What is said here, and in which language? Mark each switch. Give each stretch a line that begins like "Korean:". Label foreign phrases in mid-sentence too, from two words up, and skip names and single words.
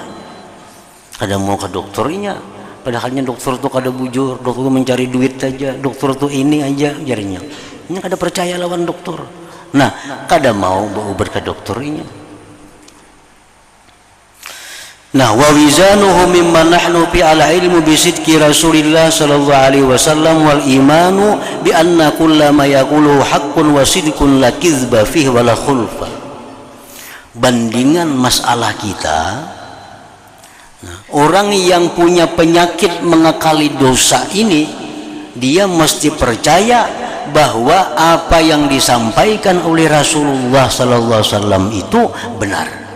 Banjar: Kada mau ke dokternya. Padahalnya dokter itu kada bujur, dokter itu mencari duit saja, dokter itu ini aja jarinya. Ini kada percaya lawan dokter. Nah, kada mau berobat ke dokternya. Nah,
Arabic: ووزانه مما نحن فيه العلم بصدق رسول الله صلى الله عليه وسلم والإيمان بأن كل ما يقول حق وصدق لا كذب فيه ولا خلف.
Banjar: Bandingan masalah kita, nah, orang yang punya penyakit mengakali dosa ini, dia mesti percaya bahwa apa yang disampaikan oleh Rasulullah
Arabic: صلى الله عليه وسلم
Banjar: itu benar.